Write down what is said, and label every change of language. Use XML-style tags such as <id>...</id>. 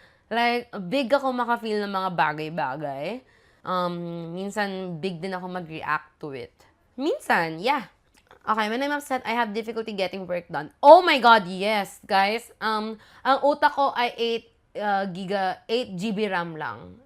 <tl>Like, big ako maka-feel ng mga bagay-bagay. Minsan, big din ako mag-react to it. Minsan, yeah.</tl> <en>Okay, when I'm upset, I have difficulty getting work done. Oh my God, yes, guys.</en> <tl>Ang utak ko ay 8 GB RAM lang.</tl>